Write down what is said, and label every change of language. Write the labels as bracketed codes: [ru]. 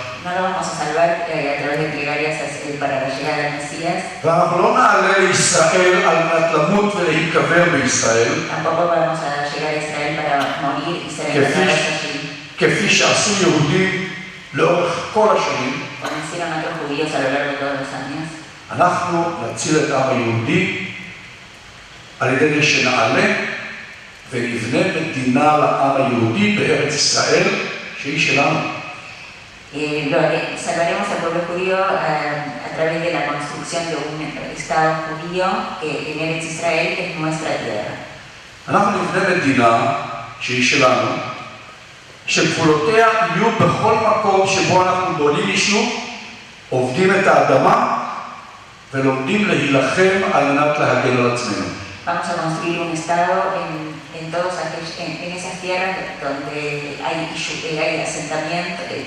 [es] No lo vamos a salvar a través de plegarias para la llegada del Mesías. [he] ואנחנו לא נעלה לישראל על מנת למות ולהיקבר בישראל. [es] Tampoco vamos a llegar a Israel para morir y ser enterrados allí. [he] כפי שעשו יהודים לאורך כל השנים. [es] Como hicieron otros judíos a lo largo de todos los años. [he] אנחנו נציל את העם היהודי על ידי זה שנעלה ונבנה מדינה לעם היהודי בארץ ישראל שהיא שלנו. [es] Salvaremos al pueblo judío a través de la construcción de un Estado judío en Eretz Israel, que es nuestra tierra. [he] אנחנו נבנה מדינה שהיא שלנו, שגבולותיה יהיו בכל מקום שבו אנחנו בונים יישוב, עובדים את האדמה ולומדים להילחם על מנת להגן על עצמנו. [es] Vamos a construir un Estado en esas tierras donde hay asentamiento.